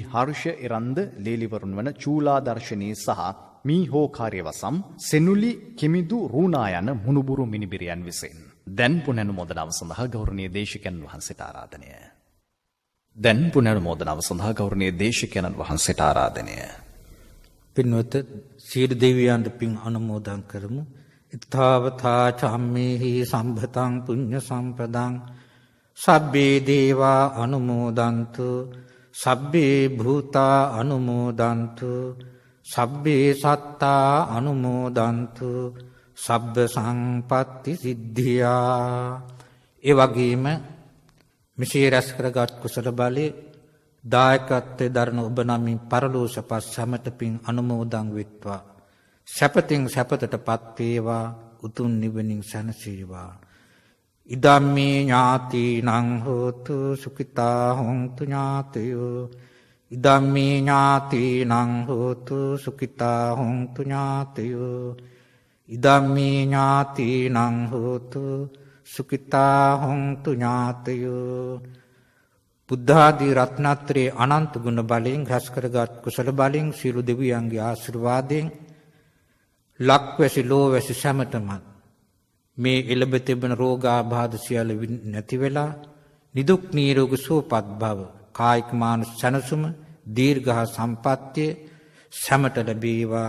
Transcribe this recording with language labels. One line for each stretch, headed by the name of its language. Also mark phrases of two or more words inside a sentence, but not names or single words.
Sinhala: හර්ෂ එරන්ද ලේලිවරුන් වන චූලා දර්ශනී සහ මීහෝ කාර්යවසම් සෙනුලි කිමිදු රූණා යන මුණුබුරු මිනිබිරියන් විසින් දැන් පුනනුමෝදනාව සඳහා ගෞරවනීය දේශකයන් වහන්සේට ආරාධනය. දැන් පුනනුමෝදනාව සඳහා ගෞරවනීය දේශකයන් වහන්සේට ආරාධනය. පින්වත සීල දෙවියන්ට පින් අනුමෝදන් කරමු.
Pali: ඊතාවතා චම්මේහි සම්භතං පුඤ්ඤ සම්පදං සබ්බේ දේවා අනුමෝදන්තු සබ්බේ භූතා අනුමෝදන්තු සබ්බේ සත්තා අනුමෝදන්තු සබ්බ සංපත්ති සිද්ධියා.
Sinhala: ඒ වගේම මෙසේ රැස් කරගත් කුසල බලේ දායකත්වයේ දරන ඔබ නමින් පරලෝසපත් සමත පින් අනුමෝදන් වෙත්වා. සැපතින් සැපතටපත් වේවා, උතුම් නිවනින් සැනසේවා.
Pali: ඉදම්මේ ඥාතිනං හෝතු සුඛිතා හොන්තු ඥාතයෝ. ඉදම්මේ ඥාතිනං හෝතු සුඛිතා හොන්තු ඥාතයෝ. ඉදම්මේ ඥාතිනං හෝතු සුඛිතා හොන්තු ඥාතයෝ.
Sinhala: බුද්ධාදී රත්නත්‍රයේ අනන්ත ගුණ බලයෙන් රැස් කරගත් කුසල බලයෙන් සියලු දෙවියන්ගේ ආශිර්වාදයෙන් ලක්වැසි ලෝවැසි සැමටම මේ එළඹ තිබෙන රෝගාබාධ සියල්ල නැති වෙලා නිදුක් නිරෝගී සුවපත් භව, කායික මානසික සැනසුම, දීර්ඝ සම්පන්නිය සැමට ලැබේවා.